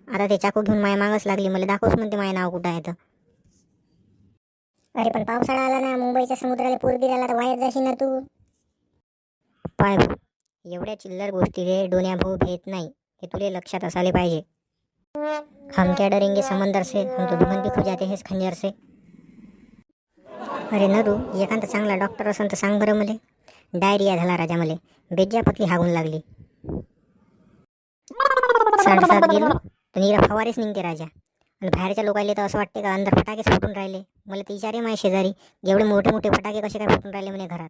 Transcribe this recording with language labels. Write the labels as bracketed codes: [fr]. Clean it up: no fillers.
[mr] आता ते चाकू घेऊन माझ्या मागच लागली, मला दाखवच म्हणते माझे नाव कुठं आहे तर. अरे पण पावसाळा आला ना, मुंबईच्या समुद्राला पूर बिर आला तर वायात जाशील ना तू. पाय भाऊ, एवढ्या चिल्लर गोष्टी रे डोन्या भाऊ भेट नाही, हे तुले लक्षात असायला पाहिजे. [hi] हम क्या डरेंगे समंदर से, हम तो दुल्हन भी खो जाते हैं इस खंजर से. [mr] अरे नरू, एखादा चांगला डॉक्टर असन तर सांग बरं मले. डायरिया झाला राजा मले, बेज्जा पतली हागून लागली. सांडसात गेलो तर नीरा फवारेच निघते राजा. आणि बाहेरच्या लोकांना तर असं वाटते का अंदर फटाकेच फुटून राहिले. मला ते विचारे माझ्या शेजारी, एवढे मोठे मोठे फटाके कसे काय फुटून राहिले म्हणे घरात.